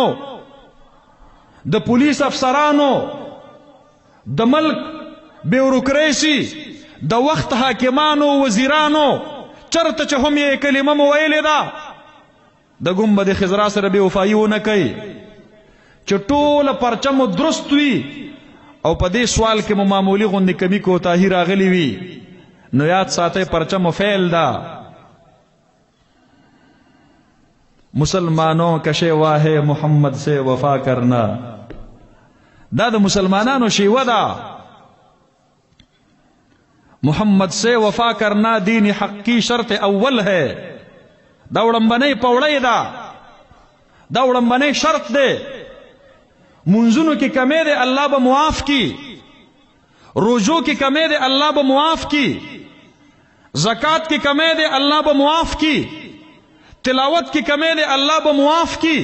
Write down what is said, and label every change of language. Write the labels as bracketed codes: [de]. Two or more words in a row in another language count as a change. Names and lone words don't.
[ps] د پولیس افسرانو، د ملک بیوروکریسی، د وخت حاکمانو، وزیرانو، چرته چې هم یې کلمه مو ویلې ده د گنبد خضرا سره بې وفایي ونه کوي، چې ټوله پرچه مو درست وي او په دې سوال کې مو معمولي غوندې کمی کوتاهي راغلی وي، نو یاد ساتئ پرچه مو فیل ده. [ur] مسلمانوں کا شیوا ہے محمد سے وفا کرنا، [ps] دا د مسلمانانو شیوه ده. [ur] محمد سے وفا کرنا دین حق کی شرط اول ہے. [ps] دا وړمبنۍ پوړۍ ده، دا وړمبنۍ شرط ده. منځونو کې کمی ده الله به معاف کی، روزو کې کمی ده الله به معاف کی، زکات کې کمی ده الله به معاف کی، تلاوت کې کمی ده الله به معاف کی.